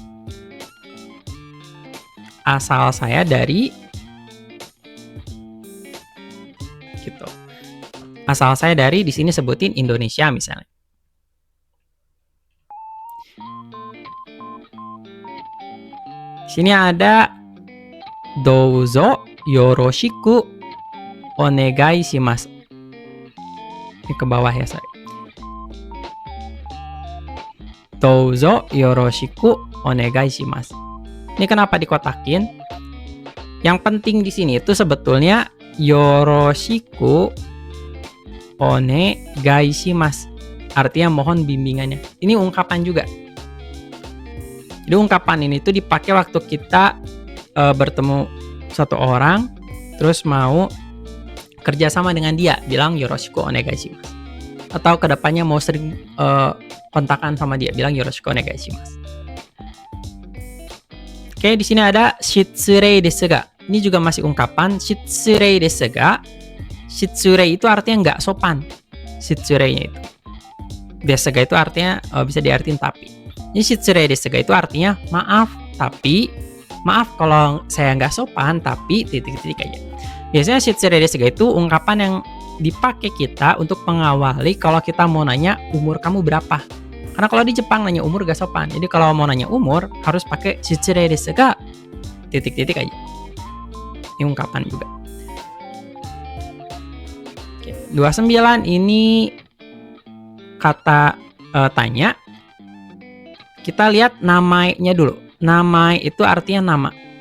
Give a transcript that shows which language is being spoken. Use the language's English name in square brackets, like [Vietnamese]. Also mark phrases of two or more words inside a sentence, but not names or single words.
[Indonesian] Asal saya dari gitu. Asal saya dari, di sini sebutin Indonesia misalnya. Di sini ada [Japanese] どうぞよろしくお願いします. [Indonesian] Ini ke bawah ya, saya. [Japanese] どうぞよろしくお願いします. [Indonesian] Ini kenapa dikotakin? Yang penting di sini itu sebetulnya [Japanese] よろしくお願いします. [Indonesian] Artinya mohon bimbingannya. Ini ungkapan juga. Jadi ungkapan ini tuh dipakai waktu kita bertemu satu orang, terus mau kerjasama dengan dia, bilang [Japanese] よろしくお願いします. [Indonesian] Atau kedepannya mau sering kontakan sama dia, bilang [Japanese] よろしくお願いします. [Indonesian] Oke, di sini ada [Japanese] 失礼ですが. [Indonesian] Ini juga masih ungkapan. [Japanese] 失礼ですが. [Indonesian] Shitsurei itu artinya nggak sopan. Shitsurei-nya itu. [Japanese] ですが [Indonesian] itu artinya bisa diartiin tapi. Ini [Japanese] 失礼ですが [Indonesian] itu artinya maaf, tapi maaf kalau saya nggak sopan, tapi titik-titik aja. Biasanya [Japanese] 失礼ですが [Indonesian] itu ungkapan yang dipakai kita untuk mengawali kalau kita mau nanya umur kamu berapa. Karena kalau di Jepang nanya umur gak sopan. Jadi kalau mau nanya umur harus pakai [Japanese] 失礼ですが. [Indonesian] Titik-titik aja. Ini ungkapan juga. Oke, 29 ini kata tanya. Kita lihat namanya dulu. Nama itu artinya nama.